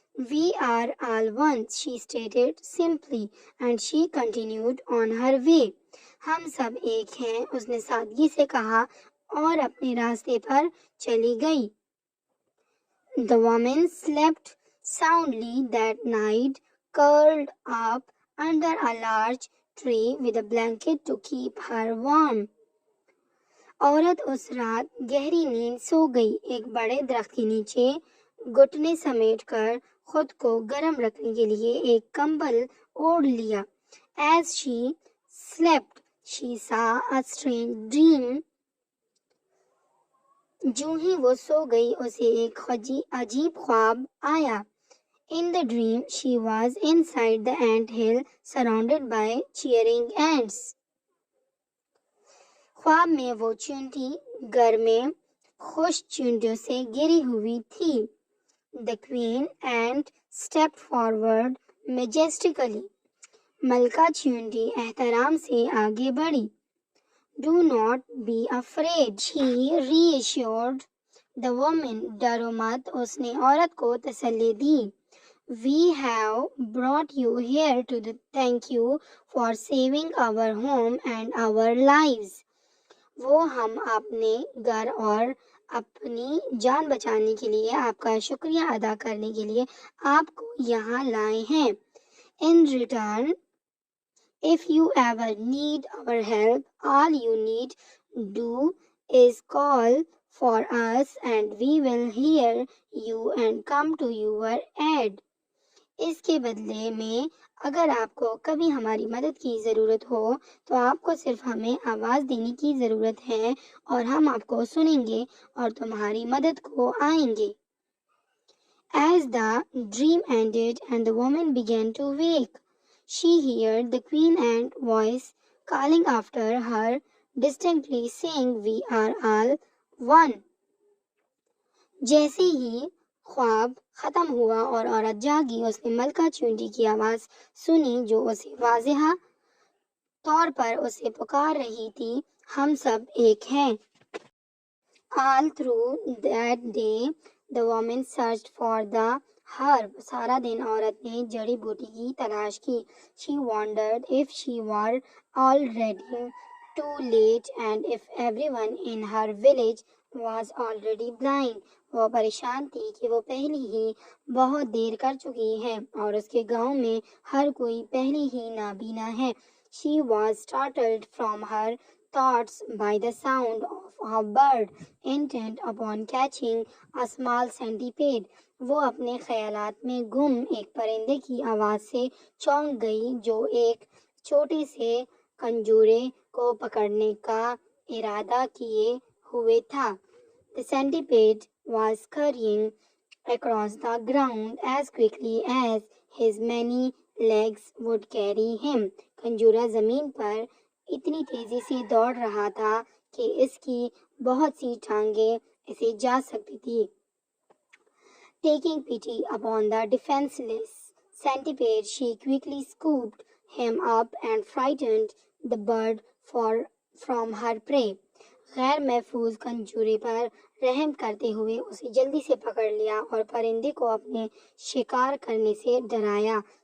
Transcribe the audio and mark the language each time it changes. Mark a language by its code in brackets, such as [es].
[en] We are all one, she stated simply, and she continued on her way. [hi] हम सब एक हैं, उसने सादगी से कहा और अपने रास्ते पर चली गई. [en] The woman slept soundly that night, curled up under a large tree with a blanket to keep her warm. [hi] औरत उस रात गहरी नींद सो गई, एक बड़े दरख्त के नीचे घुटने समेटकर खुद को गर्म रखने के लिए एक कंबल ओढ़ लिया. [en] As she slept, she saw a strange dream. [hi] जो ही वो सो गई, उसे एक अजीब ख्वाब आया. [en] In the dream, she was inside the ant hill, surrounded by cheering ants. [hi] ख्वाब में वो चींटी घर में खुश चींटियों से घिरी हुई थी. [en] The queen ant stepped forward majestically. [hi] मलका चींटी एहतराम से आगे बढ़ी. [en] Do not be afraid, she reassured the woman. [hi] डरो मत, उसने औरत को तसल्ली दी. [en] We have brought you here to thank you for saving our home and our lives. [hi] वो हम अपने घर और अपनी जान बचाने के लिए आपका शुक्रिया अदा करने के लिए आपको यहाँ लाए हैं. [en] In return, if you ever need our help, all you need do is call for us and we will hear you and come to your aid. [hi] इसके बदले में अगर आपको कभी हमारी मदद की ज़रूरत हो तो आपको सिर्फ हमें आवाज़ देने की ज़रूरत है और हम आपको सुनेंगे और तुम्हारी मदद को आएंगे. [en] As the dream ended and the woman began to wake, she heard the queen ant voice calling after her distinctly, saying, "We are all one." [hi] जैसे ही ख्वाब खत्म हुआ और औरत जागी, उसने मलका चींटी की आवाज सुनी जो उसे वाज़ेह तौर पर उसे पुकार रही थी, हम सब एक हैं. [en] All through that day, the woman searched for the herb. [hi] सारा दिन औरत ने जड़ी बूटी की तलाश की. [en] She wondered if she were already too late and if everyone in her village was already blind. [hi] वो परेशान थी कि वो पहले ही बहुत देर कर चुकी है और उसके गांव में हर कोई पहले ही नाबीना है. [en] She was startled from her thoughts by the sound of a bird intent upon catching a small centipede. [hi] वो अपने ख्यालात में गुम एक परिंदे की आवाज से चौंक गई जो एक छोटे से कंजूरे को पकड़ने का इरादा किए हुए था. [en] The centipede was scurrying across the ground as quickly as his many legs would carry him. [hi] कंजूरा जमीन पर इतनी तेजी से दौड़ रहा था कि इसकी बहुत सी टांगें इसे जा सकती थी. [en] Taking pity upon the defenseless centipede, she quickly scooped him up and frightened the bird from her prey. [hi] गैर महफूज कंजूरे पर रहम करते हुए उसे जल्दी से पकड़ लिया और परिंदे को अपने शिकार करने से डराया.